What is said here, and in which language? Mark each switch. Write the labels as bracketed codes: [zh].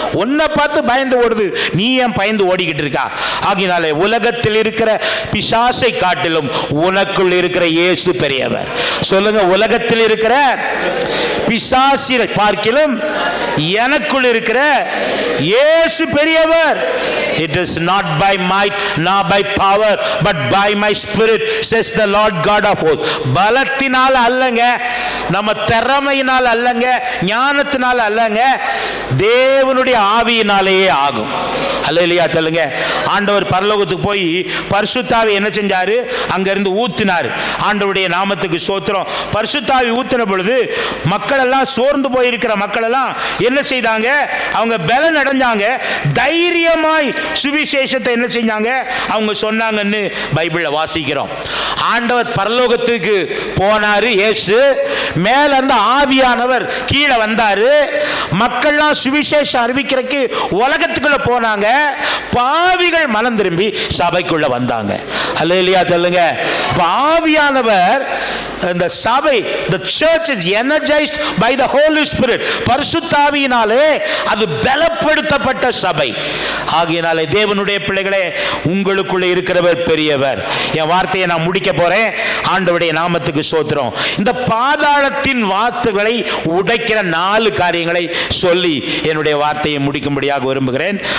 [ta] உன்னை பார்த்து பயந்து ஓடுது, நீ ஏன் பயந்து ஓடிக்கிட்டு இருக்கா? ஆகினாலே உலகத்தில் இருக்கிற பிசாசை காட்டிலும் உனக்குள் இருக்கிற இயேசு பெரியவர். சொல்லுங்க, உலகத்தில் இருக்கிற பிசாசை பார்க்கிலும் எனக்குள் இருக்கிற இயேசு பெரியவர். [en] It is not by might nor by power but by my spirit says the Lord God of hosts. [ta] பலத்தினால் அல்லங்க, நம்ம திறமையினால் அல்லங்க, ஞானத்தினால் அல்லங்க, தேவனுடைய ஆவியினாலேயே ஆகும். அல்லேலூயா சொல்லுங்க. ஆண்டவர் பரலோகத்துக்கு போய் பரிசுத்தாவி என்ன செஞ்சாரு? அங்கிருந்து ஊத்தினார். ஆண்டவருடைய நாமத்துக்கு ஸ்தோத்திரம். பரிசுத்தாவி ஊத்தின பொழுது மக்கள் எல்லாம் சோர்ந்து போயிருக்கிற மக்கள் எல்லாம் என்ன செய்தாங்க? அவங்க பலன் அடைஞ்சாங்க. தைரியமாய் சுவிசேஷத்தை என்ன செஞ்சாங்க? அவங்க சொன்னாங்கன்னு பைபிள்ல வாசிக்கிறோம். ஆண்டவர் பரலோகத்துக்கு போனாரு இயேசு, மேல இருந்து ஆவியானவர் கீழே வந்தாரு. மக்கள்லாம் சுவிசேஷம் அறிவிக்கிறதுக்கு உலகத்துக்குள்ள போனாங்க. பாவிகள் மனம் திரும்பி சபைக்குள்ள வந்தாங்க. அல்லேலூயா சொல்லுங்க. ஆவியானவர் இந்த சபை, [en] the church is energized by the Holy Spirit. [ta] பரிசுத்தாவியினாலே அது பலப்படுத்தப்பட்ட சபை. ஆகையினாலே தேவனுடைய பிள்ளைகளே, உங்களுக்குள்ளே இருக்கிறவர் பெரியவர். என் வார்த்தையை நான் முடிக்க போறேன். ஆண்டவருடைய நாமத்துக்கு ஸ்தோத்திரம். இந்த பாதாளத்தின் வாசல்களை உடைக்கிற 4 காரியங்களை சொல்லி என்னுடைய வார்த்தையை முடிக்கும்படியாக விரும்புகிறேன்.